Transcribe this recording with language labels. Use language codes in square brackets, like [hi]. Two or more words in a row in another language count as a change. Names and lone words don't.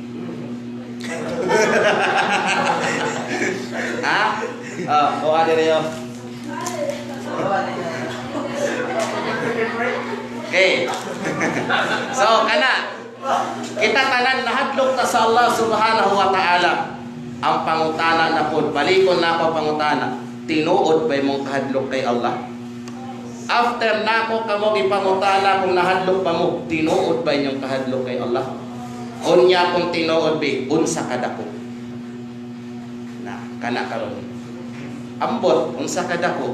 [ceb] Kuha diri yo. Okay. So kana kita tanan nahadlok ta sa [ar] الله سبحانه وتعالى. [ceb] Ang pangutana na pod, balikon na ako pangutana, tinuod ba mong kahadlok kay Allah? After nako kamo gipangutana kung nahadlok pa mo, tinuod ba inyong kahadlok kay Allah? Unya kung tinuod ba, unsa kadako? Na kana karon. Ambot unsa kadako?